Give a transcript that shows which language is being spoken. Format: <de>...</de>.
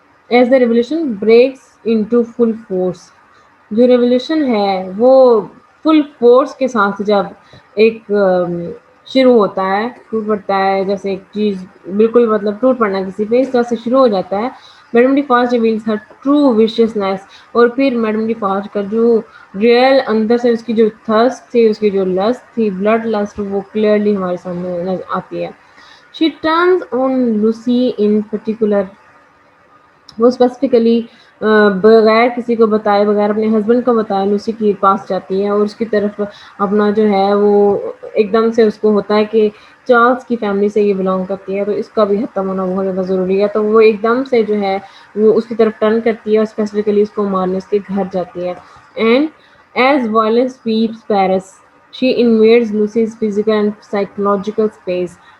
<en>as the revolution breaks into full force,</en> <ur>جو revolution ہے وہ فل فورس کے ساتھ جب ایک شروع ہوتا ہے، ٹوٹ پڑتا ہے، جیسے ایک چیز بالکل مطلب ٹوٹ پڑنا کسی پہ، اس طرح سے شروع ہو جاتا ہے.</ur> <en>madam D fast reveals Hare true وشیسنیس،</en> <ur>اور پھر میڈم ڈی فاسٹ کا جو ریئل اندر سے اس کی جو تھرسٹ تھی، اس کی جو لسٹ تھی، بلڈ لسٹ، وہ کلیئرلی ہمارے سامنے آتی ہے.</ur> <en>She turns on Lucy in particular.</en> <ur>وہ اسپیسیفکلی بغیر کسی کو بتائے، بغیر اپنے ہسبینڈ کو بتائے لوسی کے پاس جاتی ہے، اور اس کی طرف اپنا جو ہے وہ ایک دم سے اس کو ہوتا ہے کہ چارلس کی فیملی سے یہ بلانگ کرتی ہے، تو اس کا بھی ختم ہونا بہت زیادہ ضروری ہے. تو وہ ایک دم سے جو ہے وہ اس کی طرف ٹرن کرتی ہے، اور اسپیسیفکلی اس کو مارنے اس کے گھر جاتی ہے.</ur> <en>And as violence sweeps Paris she invades Lucy's physical and psychological space.</en>